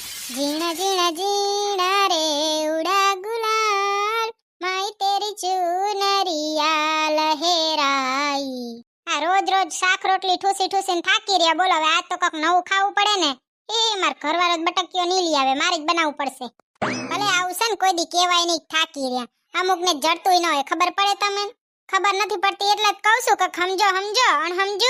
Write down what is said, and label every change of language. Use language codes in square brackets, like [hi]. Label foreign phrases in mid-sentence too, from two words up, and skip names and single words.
[hi] जीना जीना जीना रे उड़ा गुलाल माई तेरी चुनरिया लहराई। [gu] આ રોજ રોજ શાક રોટલી ઠૂસી ઠૂસીને થાકી રહ્યા. બોલો હવે આજ તો કઈક નવું ખાવું પડે ને. એ માર ઘરવાળો જ બટકીઓ નહીં લઈ આવે, મારે જ બનાવવું પડશે. ભલે આવું છે ને કોઈ દી કહેવાય નહીં થાકી રહ્યા. અમુક ને જડતુંય ન હોય. ખબર પડે તમને? ખબર નથી પડતી એટલે જ કહું છું કે સમજો સમજો અણસમજુ.